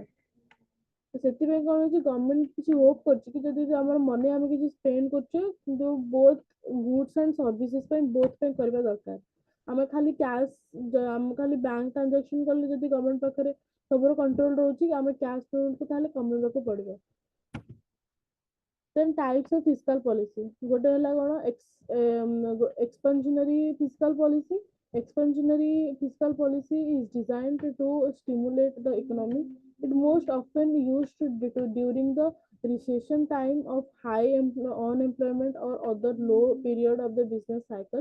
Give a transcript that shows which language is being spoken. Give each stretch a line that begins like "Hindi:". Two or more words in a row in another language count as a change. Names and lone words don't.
Odia: ତ ସେଥିପାଇଁ କ'ଣ ହେଉଛି ଗଭର୍ଣ୍ଣମେଣ୍ଟ କିଛି ହୋପ୍ କରୁଛି କି ଯଦି ଆମର ମନି ଆମେ କିଛି ସ୍ପେଣ୍ଡ କରୁଛେ କିନ୍ତୁ
English: both goods and services
Odia: ପାଇଁ ବୋଥ୍ ପାଇଁ କରିବା ଦରକାର। ଆମେ ଖାଲି କ୍ୟାସ୍ ଆମେ ଖାଲି
English: bank transaction
Odia: କଲେ ଯଦି ଗଭର୍ଣ୍ଣମେଣ୍ଟ ପାଖରେ ସବୁର କଣ୍ଟ୍ରୋଲ ରହୁଛି ଆମେ
English: cash paymentକୁ
Odia: ତାହେଲେ କମେଇବାକୁ ପଡ଼ିବ।
English: Then types of fiscal policy.
Odia: ଗୋଟେ ହେଲା କ'ଣ
English: expansionary fiscal policy. Expansionary fiscal policy is designed to stimulate the economy. It most often used during the recession time of high unemployment or other low period of the business cycle.